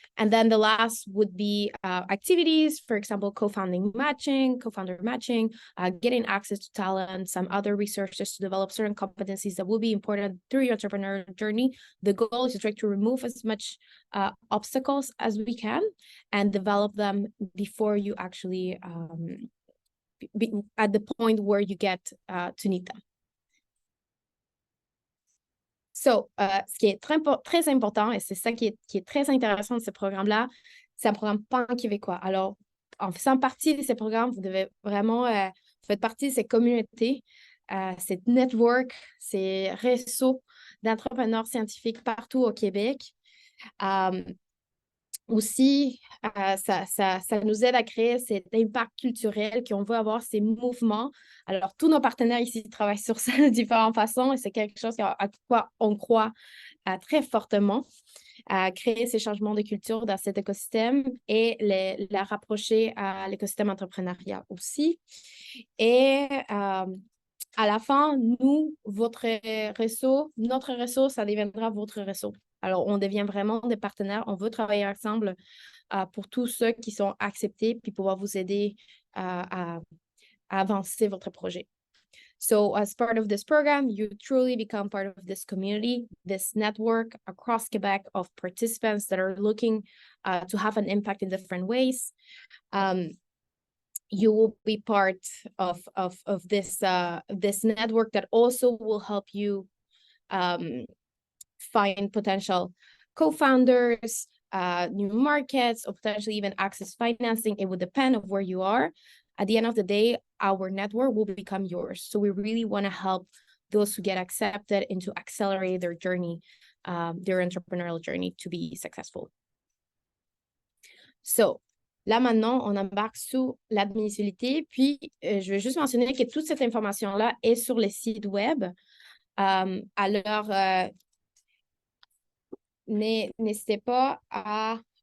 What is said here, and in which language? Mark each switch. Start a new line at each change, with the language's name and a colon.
English: And then the last would be activities, for example, co-founder matching, getting access to talent, some other resources to develop certain competencies that will be important through your entrepreneurial journey. The goal is to try to remove as much obstacles as we can and develop them before you actually be at the point where you get to need them.
French: So, ce qui est très important, et c'est ça qui est très intéressant de ce programme-là, c'est un programme pan-québécois. Alors, en faisant partie de ces programmes, vous devez vraiment faire partie de ces communautés, ces networks, ces réseaux d'entrepreneurs scientifiques partout au Québec. Aussi, ça nous aide à créer cet impact culturel qu'on veut avoir, ces mouvements. Alors, tous nos partenaires ici travaillent sur ça de différentes façons et c'est quelque chose à quoi on croit très fortement, à créer ces changements de culture dans cet écosystème et la rapprocher à l'écosystème entrepreneuriat aussi. Et à la fin, notre réseau, ça deviendra votre réseau. Alors, on devient vraiment des partenaires. On veut travailler ensemble pour tous ceux qui sont acceptés puis pouvoir vous aider à avancer votre projet.
English: So, as part of this program, you truly become part of this community, this network across Quebec of participants that are looking to have an impact in different ways. You will be part of this network that also will help you find potential co-founders, new markets, or potentially even access financing. It would depend on where you are. At the end of the day, our network will become yours. So we really want to help those who get accepted and to accelerate their journey, their entrepreneurial journey to be successful.
French: So, là, maintenant, on embarque sous l'admissibilité. Puis, je vais juste mentionner que toute cette information-là est sur le site web. Alors, n'hésitez pas à